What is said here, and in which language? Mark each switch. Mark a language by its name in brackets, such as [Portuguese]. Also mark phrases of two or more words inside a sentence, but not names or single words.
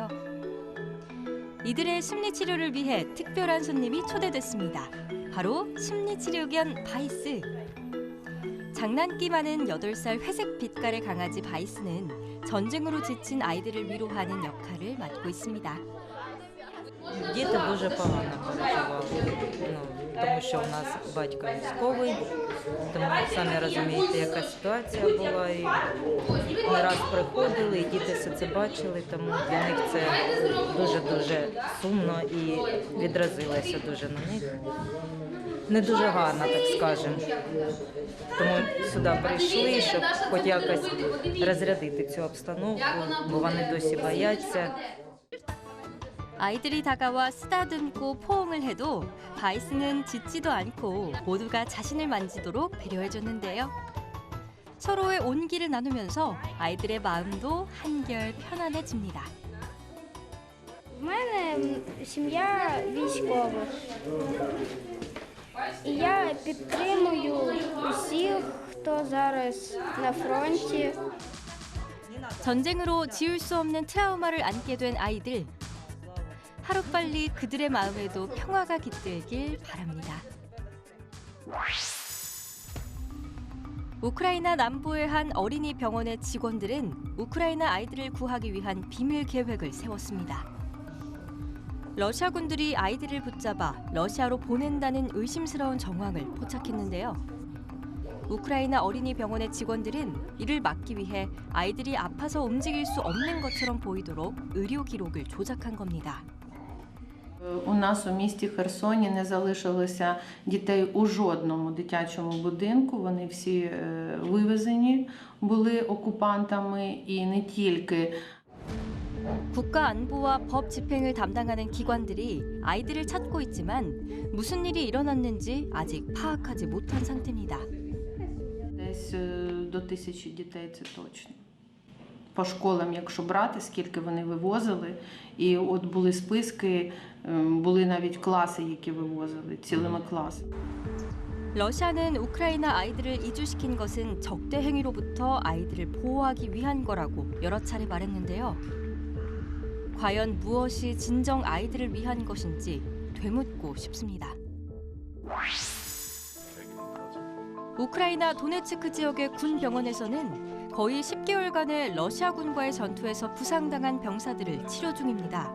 [Korean] 이들의 심리치료를 위해 특별한 손님이 초대됐습니다. 바로 심리치료견 바이스. 장난기 많은 8살 회색 빛깔의 강아지 바이스는 전쟁으로 지친 아이들을 위로하는 역할을 맡고 있습니다. [Ukrainian] Діти дуже погано переживали, тому що у нас батько військовий, тому самі розумієте, яка ситуація була. І ми раз приходили, і діти все це бачили, тому для них це дуже-дуже сумно і відразилося дуже на них. Не дуже гарно, так скажемо. Тому сюди прийшли, щоб хоч якось розрядити цю обстановку, бо вони досі бояться. [Korean] 아이들이 다가와 쓰다듬고 포옹을 해도 바이스는 짖지도 않고 모두가 자신을 만지도록 배려해줬는데요. 서로의 온기를 나누면서 아이들의 마음도 한결 편안해집니다. [Ukrainian] У мене сім'я військових. І я підтримую усіх, хто зараз на фронті. [Korean] 전쟁으로 지울 수 없는 트라우마를 안게 된 아이들. 하루빨리 그들의 마음에도 평화가 깃들길 바랍니다. 우크라이나 남부의 한 어린이 병원의 직원들은 우크라이나 아이들을 구하기 위한 비밀 계획을 세웠습니다. 러시아군들이 아이들을 붙잡아 러시아로 보낸다는 의심스러운 정황을 포착했는데요. 우크라이나 어린이 병원의 직원들은 이를 막기 위해 아이들이 아파서 움직일 수 없는 것처럼 보이도록 의료 기록을 조작한 겁니다. [Ukrainian] У нас у місті Херсоні не залишилося дітей у жодному дитячому будинку. Вони всі вивезені були окупантами і не тільки. [Korean] 국가 안보와 법 집행을 담당하는 기관들이 아이들을 찾고 있지만 무슨 일이 일어났는지 아직 파악하지 못한 상태입니다. [Ukrainian] Десь до 1000 дітей це точно. По школам, якщо брати, скільки вони вивозили, і от були списки, були навіть класи, які вивозили цілими класами. [Korean] 러시아는 우크라이나 아이들을 이주시킨 것은 적대 행위로부터 아이들을 보호하기 위한 거라고 여러 차례 말했는데요. 과연 무엇이 진정 아이들을 위한 것인지 되묻고 싶습니다. 우크라이나 도네츠크 지역의 군 병원에서는 거의 10개월간의 러시아군과의 전투에서 부상당한 병사들을 치료 중입니다.